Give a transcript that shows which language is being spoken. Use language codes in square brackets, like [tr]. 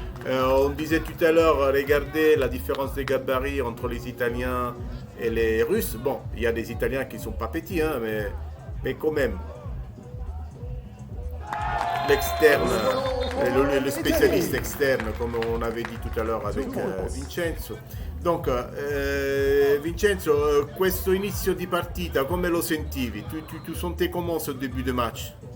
[fr] On disait tout à l'heure, regardez la différence de gabarit entre les Italiens et les Russes. Bon, il y a des Italiens qui ne sont pas petits, hein, mais quand même. L'externe, le spécialiste externe, comme on avait dit tout à l'heure avec Vincenzo. [it] Donc, Vincenzo, questo inizio di partita, come lo sentivi? [fr] Tu sentais comment ce début de match?